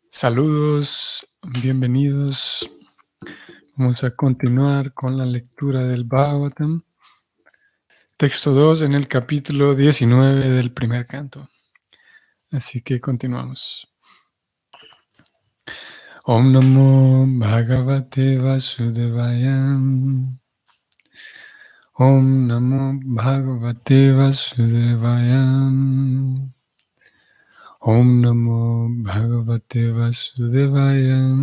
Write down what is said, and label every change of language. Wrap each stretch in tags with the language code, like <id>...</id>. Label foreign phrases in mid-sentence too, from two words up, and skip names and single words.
<es>Saludos, bienvenidos. Vamos a continuar con la lectura del Bhagavatam, texto 2 en el capítulo 19 del primer canto. Así que continuamos.</es> <sa>Om Namo Bhagavate Vasudevaya. Om Namo Bhagavate Vasudevaya. Om Namo Bhagavate Vasudevaya.</sa>